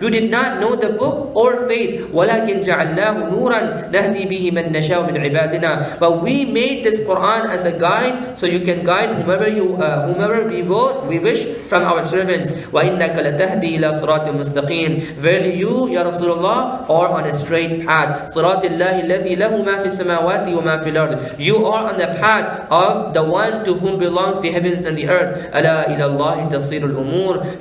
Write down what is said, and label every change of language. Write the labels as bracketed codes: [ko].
[en] You did not know the book or faith. [ar] ولكن جعلناه نورا نهدي به من نشاء من عبادنا. [en] But we made this Quran as a guide, so you can guide whomever we wish from our servants. [ar] وإنك لتهدي إلى صراط مستقيم. [en] Verily you, Ya Rasulullah, are on a straight path. [ar] صراط الله الذي له ما في السماوات وما في الأرض. [en] You are on the path of the one to whom belongs the heavens and the earth. [ar] ألا إلى الله تصير الأمور.